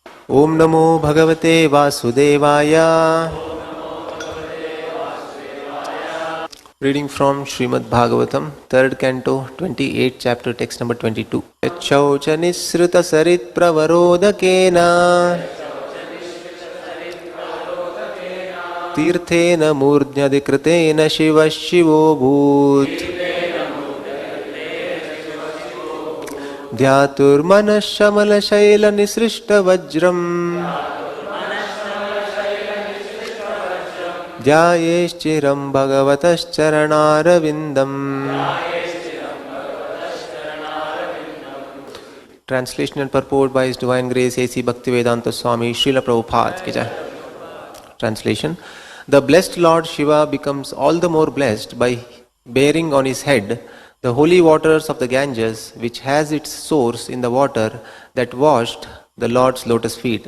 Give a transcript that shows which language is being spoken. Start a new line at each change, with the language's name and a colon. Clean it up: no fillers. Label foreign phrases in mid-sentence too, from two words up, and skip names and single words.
Sanskrit: Om Namo Bhagavate Vasudevaya.
English: Reading from Srimad Bhagavatam, 3rd Canto, 28th chapter, text number 22.
Sanskrit: Yachaucha nisrita sarit pravarodakena tirthena murdnyadikritena shiva shivo bhut dhyatur manashamala shaila nisrishta vajram Jayeshchiram Bhagavatas Charanarvindam.
English: Translation and purport by His Divine Grace A.C.
Hindi: Bhaktivedanta Swami Srila Prabhupada ki jai.
English: Translation. The blessed Lord Shiva becomes all the more blessed by bearing on his head the holy waters of the Ganges, which has its source in the water that washed the Lord's lotus feet.